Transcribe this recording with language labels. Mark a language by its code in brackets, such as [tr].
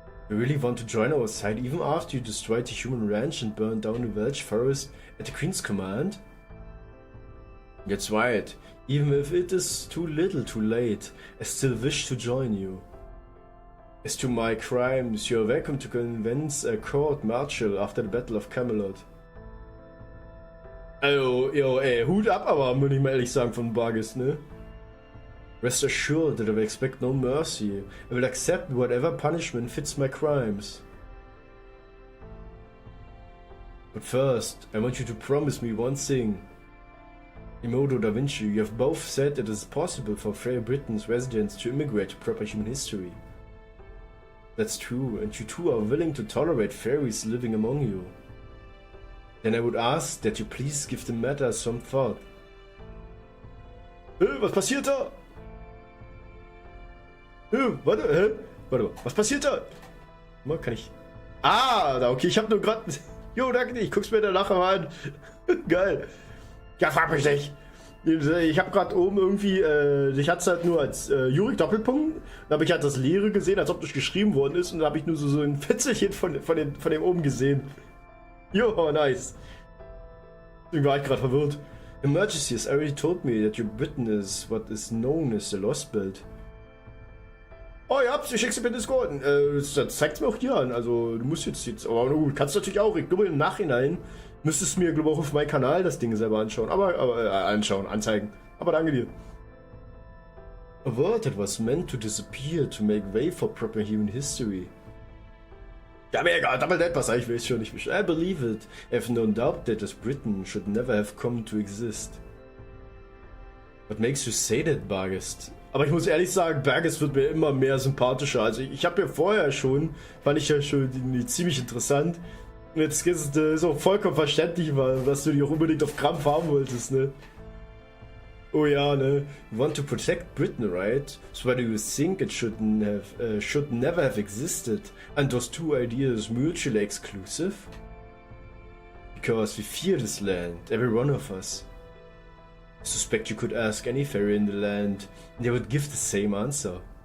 [en] You really want to join our side even after you destroyed the human ranch and burned down the Welsh forest at the Queen's command? That's right. Even if it is too little too late, I still wish to join you. As to my crimes, you are welcome to convince a court martial after the Battle of Camelot. [de] Also, yo, ey, Hut ab aber, muss ich mal ehrlich sagen, von Bargis, ne? [en] Rest assured that I will expect no mercy. I will accept whatever punishment fits my crimes. But first, I want you to promise me one thing. Imoto da Vinci, you have both said it is possible for Fair Britain's residents to immigrate to proper human history. That's true, and you two are willing to tolerate fairies living among you. Then I would ask that you please give the matter some thought. [de] Was passiert da? Warte, was passiert da? Mal, kann ich... Ah, da, okay, ich hab nur grad... Jo, danke, ich guck's mir danach mal an. Geil. Ja, frag mich nicht. Ich hab grad oben irgendwie, ich hatte es halt nur als Jurik Doppelpunkt. Dann habe ich halt das Leere gesehen, als ob das geschrieben worden ist. Und dann habe ich nur so ein Fitzelchen von dem oben gesehen. Jo, nice. Deswegen war ich gerade verwirrt. [en] Your Majesty has already told me that your Britain is what is known as the Lostbelt. [de] Oh ja, ich schick's dir per Discord. Das zeigt's mir auch hier an. Also, du musst jetzt. Aber gut, kannst du natürlich auch. Ich glaube, im Nachhinein müsstest du mir, glaube ich, auch auf meinem Kanal das Ding selber anschauen. Anzeigen. Aber danke dir. [en] A word that was meant to disappear to make way for proper human history. [de] Ja, mir egal, Double Dead, was ich weiß schon nicht. [en] I believe it. I have no doubt that this Britain should never have come to exist. What makes you say that, Bargest? [de] Aber ich muss ehrlich sagen, Bargest wird mir immer mehr sympathischer. Also ich habe ja vorher schon, fand ich ja schon ziemlich interessant. Und jetzt ist es auch vollkommen verständlich, dass du die auch unbedingt auf Krampf haben wolltest, ne? Oh ja, ne? [en] You want to protect Britain, right? So why do you think it should never have existed? And those two ideas mutually exclusive? Because we fear this land, every one of us. I suspect you could ask any fairy in the land, and they would give the same answer.